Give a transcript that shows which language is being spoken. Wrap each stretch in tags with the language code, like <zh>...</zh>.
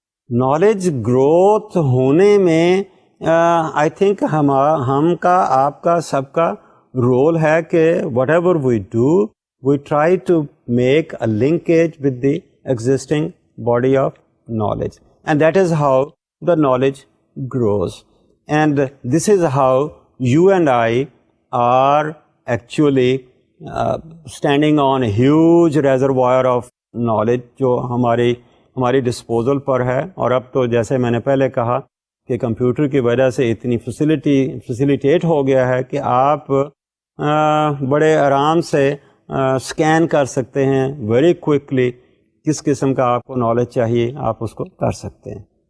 <ur>Knowledge growth ہونے میں I think ہم کا, آپ کا, سب کا رول ہے کہ</ur> <en>Whatever we do we try to make a linkage with the existing body of knowledge, and that is how the knowledge grows. And this is how you and I are actually standing on a huge reservoir of knowledge</en> <ur>جو ہماری disposal پر ہے. اور اب تو جیسے میں نے پہلے کہا کہ کمپیوٹر کی وجہ سے اتنی فیسیلیٹیٹ ہو گیا ہے کہ آپ بڑے آرام سے اسکین کر سکتے ہیں</ur> <en>very quickly,</en> <ur>کس قسم کا آپ کو نالج چاہیے آپ اس کو کر سکتے ہیں.</ur>